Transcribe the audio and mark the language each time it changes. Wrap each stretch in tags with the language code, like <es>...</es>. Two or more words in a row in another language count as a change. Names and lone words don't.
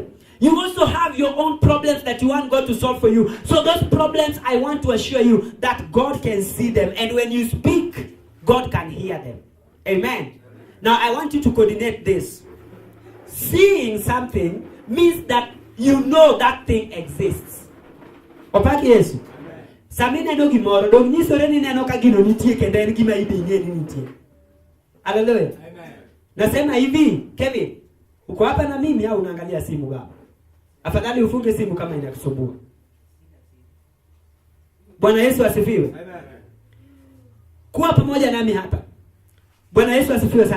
<en>You also have your own problems that you want God to solve for you. So those problems, I want to assure you that God can see them. And when you speak, God can hear them. Amen. Now I want you to coordinate this. Seeing something means that you know that thing exists.</en> <luo>Opaki Yesu. Samina no gimoro. Dog ni sore ni neno ka gino nitie kenda en gima idinye ni nitie. Hallelujah. Amen.</luo> <sw>Nasema hivi, Kevin, uko hapa na mimi au unaangalia simu gaba? Afadhali ufunge simu kama inakusumbua. Bwana Yesu asifiwe. Amen. Kuwa pamoja nami hapa. Bwana Yesu asifiwe sana.</sw>